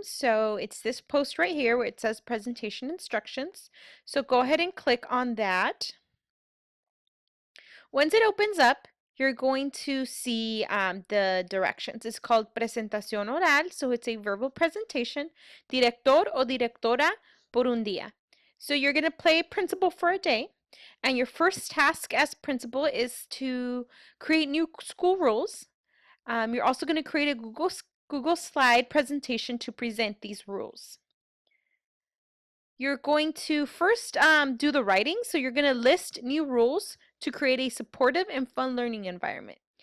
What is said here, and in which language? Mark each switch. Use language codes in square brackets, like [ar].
[en] So it's this post right here where it says presentation instructions. So go ahead and click on that. Once it opens up, you're going to see the directions. It's called [es] presentación oral, [en] so it's a verbal presentation. [es] Director o directora por un día. [en] So you're going to play principal for a day, and your first task as principal is to create new school rules. You're also going to create a Google slide presentation to present these rules. You're going to first do the writing, so you're going to list new rules to create a supportive and fun learning environment.